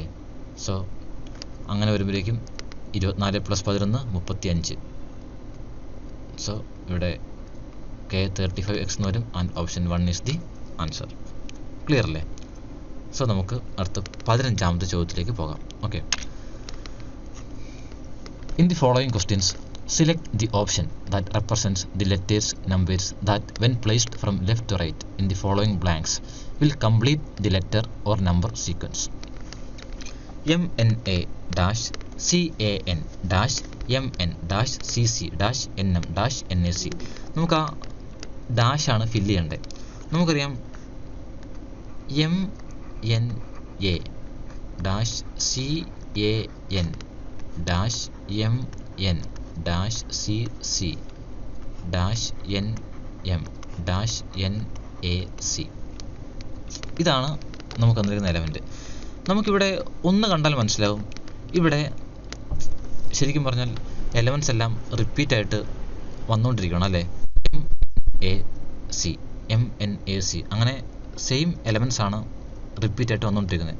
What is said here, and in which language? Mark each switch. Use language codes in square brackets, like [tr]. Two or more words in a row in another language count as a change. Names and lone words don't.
[ml] സോ അങ്ങനെ വരുമ്പോഴേക്കും 24 + 11 35. സോ ഇവിടെ K 35X എന്ന് വരും. [en] and option 1 is the answer. [ml] ക്ലിയർ അല്ലേ? സോ നമുക്ക് അടുത്ത 15ാമത്തെ ചോദ്യത്തിലേക്ക് പോകാം. ഓക്കെ, [en] in the following questions select the option that represents the letters numbers that when placed from left to right in the following blanks will complete the letter or number sequence. MNA dash CAN dash MN dash CC dash NM dash NAC. [ml] നമുക്ക് ആ ഡാഷ് ആണ് ഫില്ല് ചെയ്യേണ്ടത്. നമുക്കറിയാം [en] MNA dash CAN dash MN dash CC dash NM dash NAC. [ml] ഇതാണ് നമുക്ക് തന്നിരിക്കുന്ന എലമെൻറ്റ്. നമുക്കിവിടെ ഒന്ന് കണ്ടാൽ മനസ്സിലാവും, ഇവിടെ ശരിക്കും പറഞ്ഞാൽ എലമെൻറ്റ്സ് എല്ലാം റിപ്പീറ്റായിട്ട് വന്നുകൊണ്ടിരിക്കണം അല്ലേ? MNAC അങ്ങനെ സെയിം എലമെൻറ്റ്സ് ആണ് റിപ്പീറ്റായിട്ട് വന്നുകൊണ്ടിരിക്കുന്നത്.